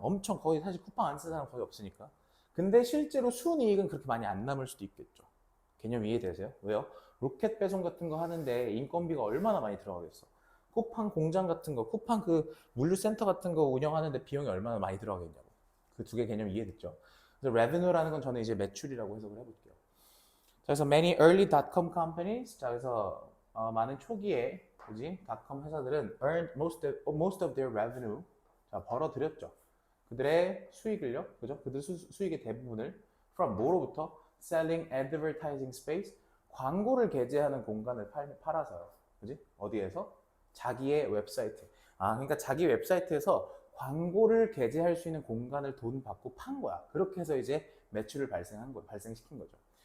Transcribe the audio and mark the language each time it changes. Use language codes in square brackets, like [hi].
[ko] 엄청 거의 사실 쿠팡 안 쓰는 사람 거의 없으니까. 근데 실제로 순이익은 그렇게 많이 안 남을 수도 있겠죠. 개념 이해되세요? 왜요? 로켓 배송 같은 거 하는데 인건비가 얼마나 많이 들어가겠어. 쿠팡 공장 같은 거, 쿠팡 그 물류센터 같은 거 운영하는데 비용이 얼마나 많이 들어가겠냐고. 그 두 개 개념 이해됐죠? 그래서 revenue라는 건 저는 이제 매출이라고 해석을 해볼게요. 자, 그래서 [en] many early dot-com companies. [ko] 자, 그래서 많은 초기에 그지? 닷컴 회사들은 [en] earned most of their revenue. [ko] 자, 벌어들였죠. 그들의 수익을요, 그죠? 그들 수익의 대부분을 [en] from [ko] 뭐로부터? [en] selling advertising space. [ko] 광고를 게재하는 공간을 팔아서요. 그지? 어디에서? 자기의 웹사이트. 그러니까 자기 웹사이트에서 광고를 게재할 수 있는 공간을 돈 받고 판 거야. 그렇게 해서 이제 매출을 발생시킨 거죠.